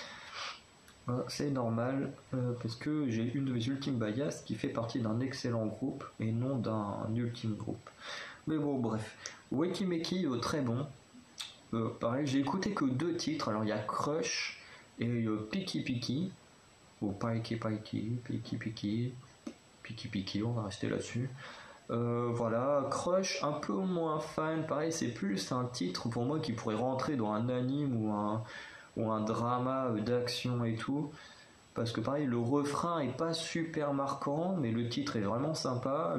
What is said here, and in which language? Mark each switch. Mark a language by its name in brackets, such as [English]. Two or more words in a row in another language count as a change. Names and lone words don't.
[French] C'est normal, parce que j'ai une de mes ultimes bias qui fait partie d'un excellent groupe et non d'un ultime groupe. Mais bon, bref. Wakimeki, très bon. Pareil, j'ai écouté que 2 titres. Alors, il y a Crush et Piki Piki. Ou Paiki Paiki, Piki Piki. Piki Piki, on va rester là-dessus. Voilà, Crush, un peu moins fan. Pareil, c'est plus un titre pour moi qui pourrait rentrer dans un anime ou un drama d'action et tout. Parce que pareil, le refrain est pas super marquant, mais le titre est vraiment sympa.